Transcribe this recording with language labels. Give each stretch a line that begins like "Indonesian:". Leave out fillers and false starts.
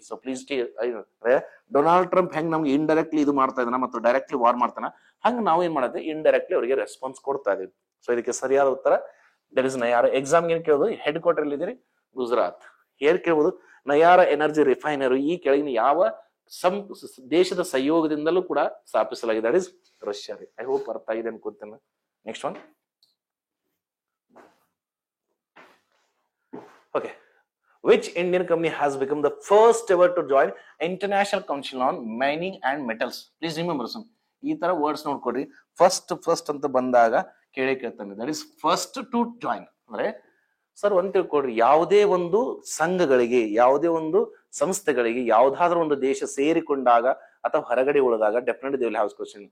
Kannada: So please Donald Trump ಹೆಂಗ್ ನಮ್ಗೆ indirectly ಇದು ಮಾಡ್ತಾ ಇದ್ದಾನ ಮತ್ತು ಡೈರೆಕ್ಟ್ಲಿ ವಾರ್ ಮಾಡ್ತಾನ, ಹಂಗ ನಾವು ಏನ್ ಮಾಡಿದ್ವಿ, ಇಂಡೈರೆಕ್ಟ್ಲಿ ಅವರಿಗೆ ರೆಸ್ಪಾನ್ಸ್ ಕೊಡ್ತಾ ಇದೀವಿ. ಸೊ ಇದಕ್ಕೆ ಸರಿಯಾದ ಉತ್ತರ ದಟ್ ಇಸ್ ನಯಾರಾ. ಎಕ್ಸಾಮ್ ಏನ್ ಕೇಳೋದು, ಹೆಡ್ ಕ್ವಾರ್ಟರ್ ಅಲ್ಲಿ ಇದೀರಿ, ಗುಜರಾತ್. ಏನ್ ಕೇಳ್ಬೋದು, ನಯಾರಾ ಎನರ್ಜಿ ರಿಫೈನರಿ ಈ ಕೆಳಗಿನ ಯಾವ ದೇಶದ ಸಹಯೋಗದಿಂದಲೂ ಕೂಡ ಸ್ಥಾಪಿಸಲಾಗಿದೆ, that is Russia. I hope ಅರ್ಥ ಆಗಿದೆ ಅನ್ಕೋತೇನೆ.
English: Next one, okay, which Indian company has become the first ever to join International Council on Mining and Metals? Please remember some
Kannada: ಈ ತರ ವರ್ಡ್ಸ್ ನೋಡ್ಕೊಡ್ರಿ. ಫಸ್ಟ್ ಅಂತ ಬಂದಾಗ ಕೇಳ್ತಾನೆ, that is first to join. ಅಂದ್ರೆ sir ಒಂದ್ ತಿಳ್ಕೊಡ್ರಿ, ಯಾವುದೇ ಒಂದು ಸಂಘಗಳಿಗೆ, ಯಾವುದೇ ಒಂದು ಸಂಸ್ಥೆಗಳಿಗೆ ಯಾವ್ದಾದ್ರು ಒಂದು ದೇಶ ಸೇರಿಕೊಂಡಾಗ ಅಥವಾ ಹೊರಗಡೆ ಉಳಿದಾಗ
English: Definitely they will have question.